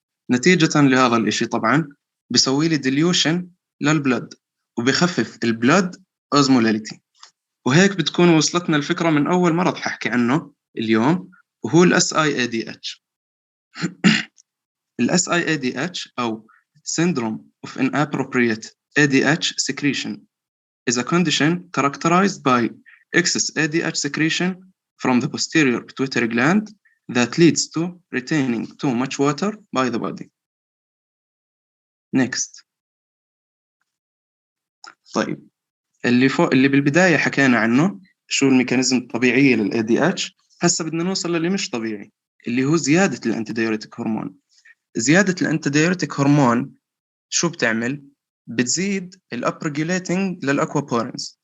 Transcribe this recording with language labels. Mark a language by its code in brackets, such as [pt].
[ar] نتيجة لهذا الإشي طبعاً بيسوي لي ديليوشن للبلد وبيخفف البلد أوزمولاليتي. وهيك بتكون وصلتنا الفكرة من أول مرض ححكي عنه اليوم، وهو ال SIADH. [en] ال SIADH أو Syndrome of Inappropriate ADH Secretion is a condition characterized by excess ADH secretion from the posterior pituitary gland that leads to retaining too much water by the body. Next. [ar] طيب اللي بالبداية حكينا عنه شو الميكانيزم الطبيعية لل ADH، هسه بدنا نوصل للي مش طبيعي اللي هو زيادة الأنتيدايوريتيك هرمون. زيادة الأنتيدايوريتيك هرمون شو بتعمل؟ بتزيد الأبريجوليتنج للأكوابورينز.